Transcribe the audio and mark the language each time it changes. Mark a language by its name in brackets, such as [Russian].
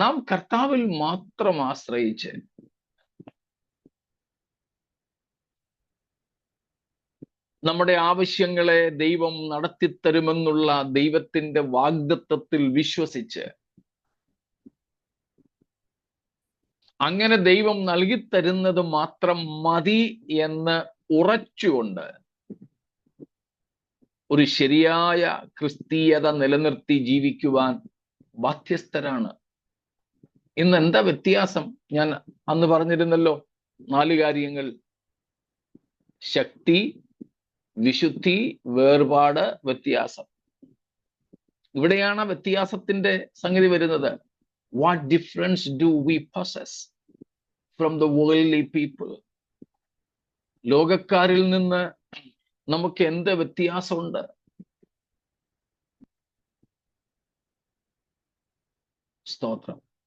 [Malayalam] നാം കർത്താവിൽ മാത്രം ആശ്രയിച്ച് നമ്മുടെ ആവശ്യങ്ങളെ ദൈവം നടത്തിത്തരുമെന്നുള്ള ദൈവത്തിന്റെ വാഗ്ദത്തത്തിൽ വിശ്വസിച്ച് അങ്ങനെ ദൈവം നൽകിത്തരുന്നത് മാത്രം മതി എന്ന് ഉറച്ചുകൊണ്ട് ഒരു ശരിയായ ക്രിസ്തീയത നിലനിർത്തി ജീവിക്കുവാൻ ബാധ്യസ്ഥരാണ്. ഇന്ന് എന്താ വ്യത്യാസം? ഞാൻ അന്ന് പറഞ്ഞിരുന്നല്ലോ 4 കാര്യങ്ങൾ: ശക്തി, വിശുദ്ധി, വേർപാട്, വ്യത്യാസം. ഇവിടെയാണ് വ്യത്യാസത്തിന്റെ സംഗതി വരുന്നത്. [English] What difference do we possess from the worldly people? [Malayalam] ലോകക്കാരിൽ നിന്ന് നമുക്ക് എന്ത് വ്യത്യാസമുണ്ട്? സ്തോത്രം.